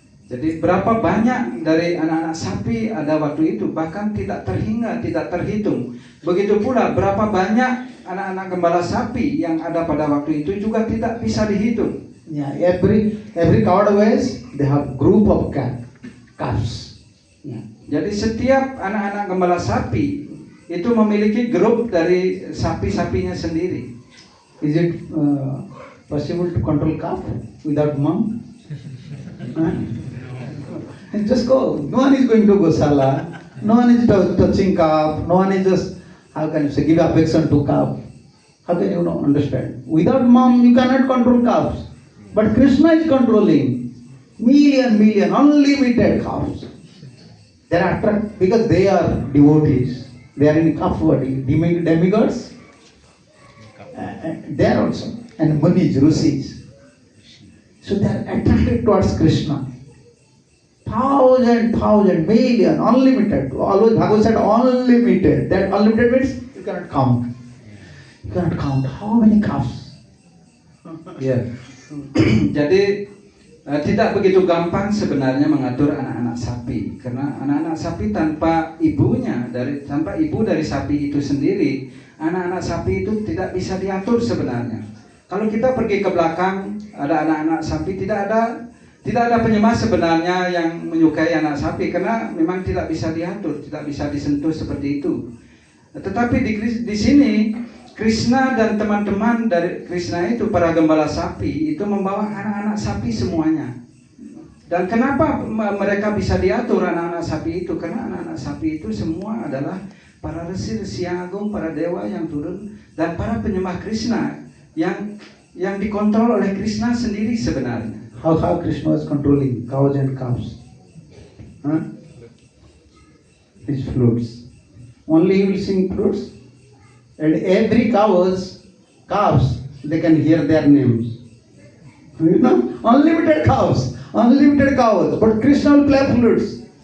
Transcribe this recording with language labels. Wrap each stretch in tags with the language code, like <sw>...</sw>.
<id>Jadi berapa banyak dari anak-anak sapi ada waktu itu, bahkan tidak terhingga, tidak terhitung. Begitu pula berapa banyak anak-anak gembala sapi yang ada pada waktu itu juga tidak bisa dihitung.</id> <en>Yeah, every coward boys they have group of calves. Yeah.</en> <id>Jadi setiap anak-anak gembala sapi itu memiliki grup dari sapi-sapinya sendiri.</id> <en>Is it possible to control calf without mom? Huh? And just go. No one is going to Gosala. No one is touching calf. No one is just, how can you say, give affection to calf. How can you not understand? Without mom, you cannot control calves. But Krishna is controlling million, unlimited calves. They are attracted because they are devotees. They are in calf body. Demigods, they are also. And Munis, Rishis. So they are attracted towards Krishna. Thousand, million, unlimited. Always Bhagavad said unlimited. That unlimited means you cannot count. You cannot count how many calves.</en> <id>Ya, jadi tidak begitu gampang sebenarnya mengatur anak-anak sapi, karena anak-anak sapi tanpa ibu dari sapi itu sendiri, anak-anak sapi itu tidak bisa diatur sebenarnya. Kalau kita pergi ke belakang, ada anak-anak sapi, tidak ada penyembah sebenarnya yang menyukai anak sapi, karena memang tidak bisa diatur, tidak bisa disentuh seperti itu. Tetapi di sini Krishna dan teman-teman dari Krishna itu, para gembala sapi itu membawa anak-anak sapi semuanya. Dan kenapa mereka bisa diatur anak-anak sapi itu? Karena anak-anak sapi itu semua adalah para resi-resi yang agung, para dewa yang turun, dan para penyembah Krishna yang dikontrol oleh Krishna sendiri sebenarnya.</id> <en>How Krishna is controlling cows and calves? Huh? His flutes. Only he will sing flutes. And every calves, they can hear their names. You know, unlimited cows. But Krishna will play flutes.</en>